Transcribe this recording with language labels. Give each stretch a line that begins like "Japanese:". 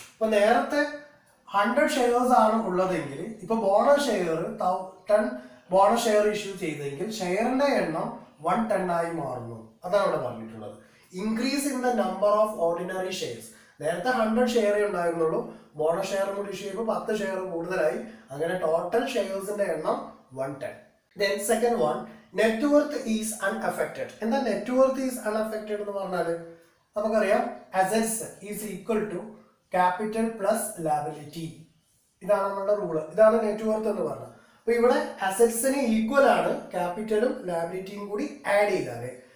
Malayalam: ഇപ്പൊ നേരത്തെ 100 ഷെയർസ് ആണ് ഉള്ളതെങ്കിൽ ഇപ്പൊ bonus share 10 bonus share issue ചെയ്തെങ്കിൽ ഷെയറിന്റെ എണ്ണം 110 ആയി മാറുന്നു. അതാണ് ഇവിടെ പറഞ്ഞിട്ടുള്ളത്.
English: Increase in the number of ordinary shares.
Malayalam: നേരത്തെ 100 ഷെയർ ഉണ്ടായിരുന്നുള്ളൂ, ബോണസ് ഷെയർ കൂടി ഇഷ്യൂ ചെയ്യുമ്പോൾ 10 ഷെയർ കൂടുതലായി. അങ്ങനെ ടോട്ടൽ ഷെയർസിന്റെ എണ്ണം 110.
English: Then second one, net worth is unaffected.
Malayalam: എന്താ
English: net worth is unaffected
Malayalam: എന്ന് പറഞ്ഞാൽ നമുക്കറിയാം,
English: Assets is equal to capital plus liability.
Malayalam: ഇതാണ് നമ്മുടെ റൂള്. ഇതാണ് നെറ്റ് വർത്ത് എന്ന് പറഞ്ഞത്. അപ്പൊ ഇവിടെ അസറ്റ്സിന് ഈക്വൽ ആണ് ക്യാപിറ്റലും ലാബിലിറ്റിയും കൂടി ആഡ് ചെയ്താല്.